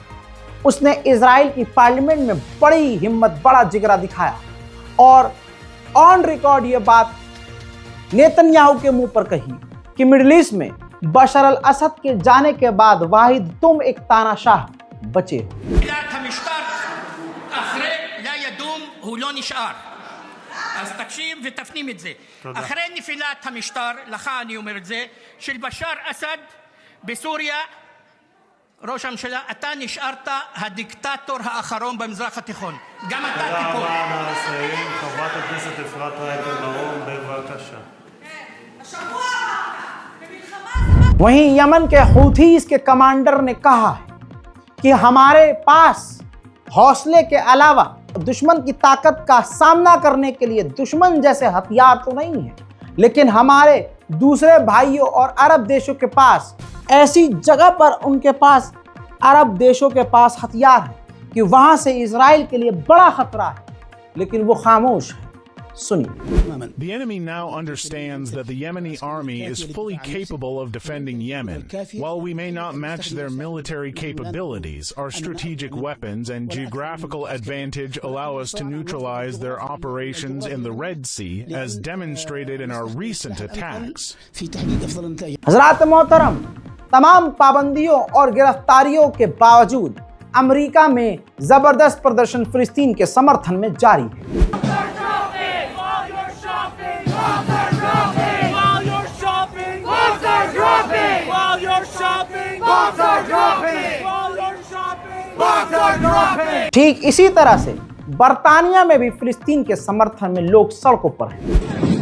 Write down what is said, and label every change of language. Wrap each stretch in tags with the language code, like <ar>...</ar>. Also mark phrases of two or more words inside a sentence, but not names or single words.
<hi>उसने इजराइल की पार्लियामेंट में बड़ी हिम्मत, बड़ा जिगरा दिखाया और</hi> <en>on record</en> <hi>ये बात नेतन्याहू के मुंह पर कही कि मिडिल ईस्ट में बशर अल असद के जाने के बाद वाहिद तुम एक तानाशाह बचे हो।</hi> <he>אז תקשיב ותפנים את זה. אחרי נפילת המשטר, לך אני אומר את זה, של בשאר אסד בסוריה, ראש הממשלה, אתה נשארת הדיקטטור האחרון במזרח התיכון. גם אתה תיפול. חברת הכנסת אפרת רייטן מרום, בבקשה.</he> <hi>वहीं यमन के हूथीज के कमांडर ने कहा है कि हमारे पास हौसले के अलावा दुश्मन की ताकत का सामना करने के लिए दुश्मन जैसे हथियार तो नहीं है, लेकिन हमारे दूसरे भाइयों और अरब देशों के पास ऐसी जगह पर उनके पास अरब देशों के पास हथियार है कि वहां से इजराइल के लिए बड़ा खतरा है, लेकिन वो खामोश है। सुनिए।</hi> <en>The enemy now understands that the Yemeni army is fully capable of defending Yemen. While we may not match their military capabilities, our strategic weapons and geographical advantage allow us to neutralize their operations in the Red Sea, as demonstrated in our recent attacks.</en> <hi>हज़रात मोहतरम, तमाम पाबंदियों और गिरफ्तारियों के बावजूद अमेरिका में जबरदस्त प्रदर्शन फिलिस्तीन के समर्थन में जारी है। ठीक इसी तरह से बर्तानिया में भी फिलिस्तीन के समर्थन में लोग सड़कों पर हैं।</hi>